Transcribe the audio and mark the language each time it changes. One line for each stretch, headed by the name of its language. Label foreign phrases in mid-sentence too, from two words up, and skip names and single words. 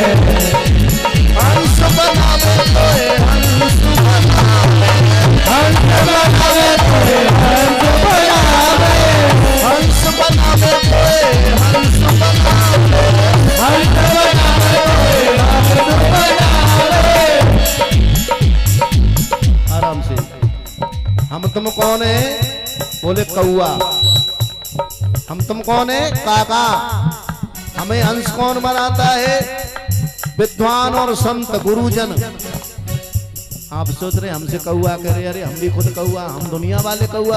Hindi: हंस बनावे तोए हंस बनावे हंस बनावे तोए हंस बनावे हंस बनावे तोए हंस बनावे हंस बनावे तोए हंस बनावे। आराम से। हम तुम कौन है? बोले कौआ। हम तुम कौन है? काका। हमें हंस कौन बनाता है? विद्वान और संत गुरुजन। आप सोच रहे हमसे कौआ कह रहे, अरे हम भी खुद कौआ, हम दुनिया वाले कौआ।